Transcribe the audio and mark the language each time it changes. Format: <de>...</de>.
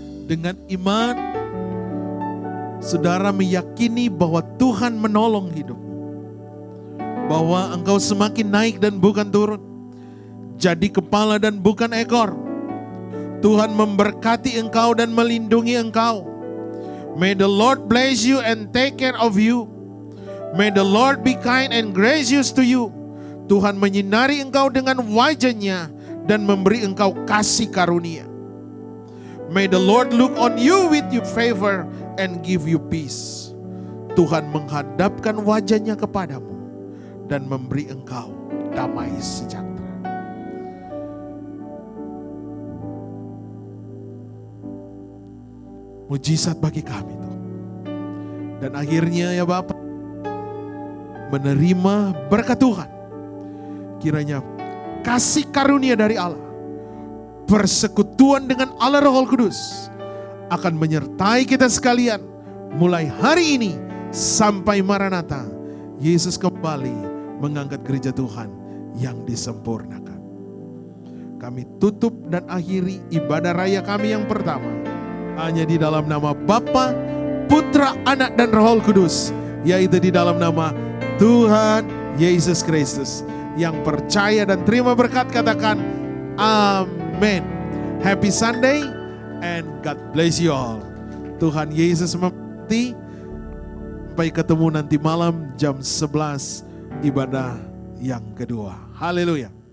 <id>Dengan iman, saudara meyakini bahwa Tuhan menolong hidupmu. Bahwa engkau semakin naik dan bukan turun. Jadi kepala dan bukan ekor. Tuhan memberkati engkau dan melindungi engkau.</id> <en>May the Lord bless you and take care of you. May the Lord be kind and gracious to you.</en> <id>Tuhan menyinari engkau dengan wajah-Nya dan memberi engkau kasih karunia.</id> <en>May the Lord look on you with your favor and give you peace.</en> <id>Tuhan menghadapkan wajah-Nya kepadamu dan memberi engkau damai sejahtera. Mujizat bagi kami Tuhan. Dan akhirnya ya Bapak, menerima berkat Tuhan. Kiranya kasih karunia dari Allah, persekutuan dengan Allah Roh Kudus akan menyertai kita sekalian mulai hari ini sampai Maranatha. Yesus kembali mengangkat gereja Tuhan yang disempurnakan. Kami tutup dan akhiri ibadah raya kami yang pertama hanya di dalam nama Bapa, Putra, Anak dan Roh Kudus, yaitu di dalam nama Tuhan Yesus Kristus. Yang percaya dan terima berkat katakan amin.</id> <en>Happy Sunday and God bless you all.</en> <id>Tuhan Yesus memberkati. Sampai ketemu nanti malam jam 11 ibadah yang kedua. Haleluya.</id>